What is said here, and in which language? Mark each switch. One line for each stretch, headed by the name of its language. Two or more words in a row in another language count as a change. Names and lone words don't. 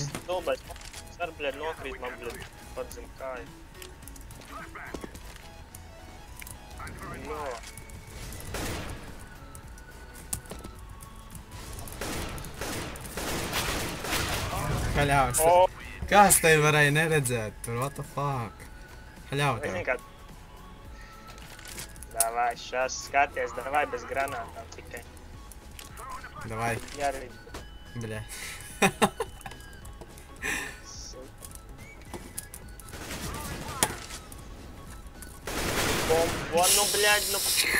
Latvian: Stulbais, es varu, bļaļ, nokrīt man, bļaļ, pat zem kāju. No. Haļāvs. Kā es tevi varēju neredzēt tur,
English: what the fuck?
Latvian: Haļāv tev. Zini, kā... Davai, šās skaties, davai bez granātām tikai. Davai. Jārīd. Bļa. Bombo, nu, bļaļ, nu...